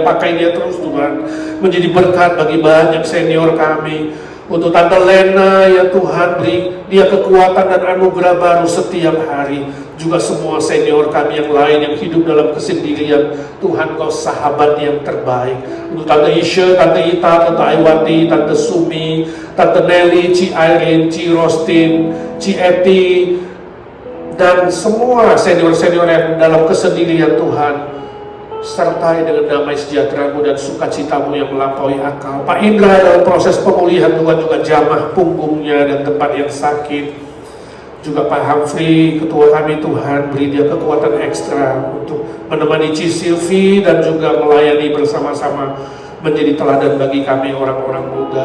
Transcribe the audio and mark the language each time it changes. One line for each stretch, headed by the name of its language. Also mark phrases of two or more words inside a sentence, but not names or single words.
Indonesian: Pakai dia terus Tuhan, menjadi berkat bagi banyak senior kami. Untuk Tante Lena ya Tuhan, beri dia kekuatan dan anugerah baru setiap hari. Juga semua senior kami yang lain yang hidup dalam kesendirian, Tuhan Kau sahabat yang terbaik. Untuk Tante Isha, Tante Ita, Tante Aiwati, Tante Sumi, Tante Nelly, Ci Irene, Ci Rostin, Ci Eti, dan semua senior-senior yang dalam kesendirian Tuhan, sertai dengan damai sejahtera-Mu dan sukacita-Mu yang melampaui akal. Pak Indra dalam proses pemulihan Tuhan juga jamah punggungnya dan tempat yang sakit. Juga Pak Humphrey, ketua kami Tuhan, beri dia kekuatan ekstra untuk menemani Ci Silvi dan juga melayani bersama-sama, menjadi teladan bagi kami orang-orang muda.